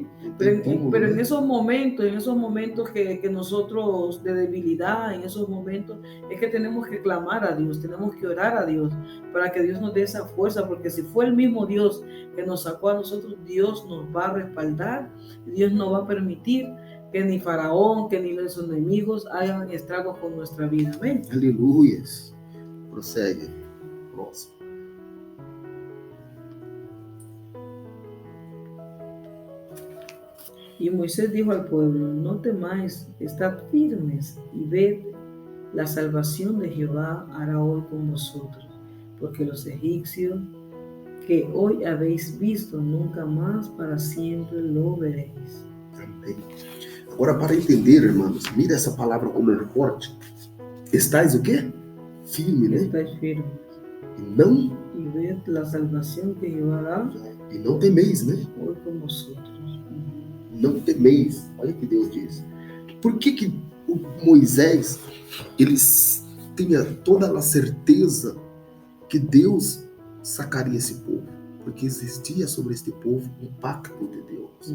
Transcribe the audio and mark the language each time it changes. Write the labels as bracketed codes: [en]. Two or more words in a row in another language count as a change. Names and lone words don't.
[es] Pero en esos momentos que nosotros de debilidad, en esos momentos es que tenemos que clamar a Dios, tenemos que orar a Dios para que Dios nos dé esa fuerza, porque si fue el mismo Dios que nos sacó a nosotros, Dios nos va a respaldar, Dios no va a permitir que ni Faraón, que ni los enemigos hagan estragos con nuestra vida. Amén. [pt] Aleluia. Prossegue. Próximo. [es] Y Moisés dijo al pueblo: no temáis, estad firmes y ved, la salvación de Jehová hará hoy con vosotros, porque los egipcios que hoy habéis visto, nunca más para siempre lo veréis. [pt] Amém. Agora, para entender, irmãos, mira essa palavra como é forte. Estais o quê? Firme, né? [es] Estáis firmes. [pt] E não... [es] E ved la salvación que Jehová hará. [pt] E não temeis, né? [es] Hoy con vosotros. [pt] Não temeis. Olha o que Deus diz. Por que o Moisés, eles tinha toda a certeza que Deus sacaria esse povo? Porque existia sobre este povo um pacto de Deus.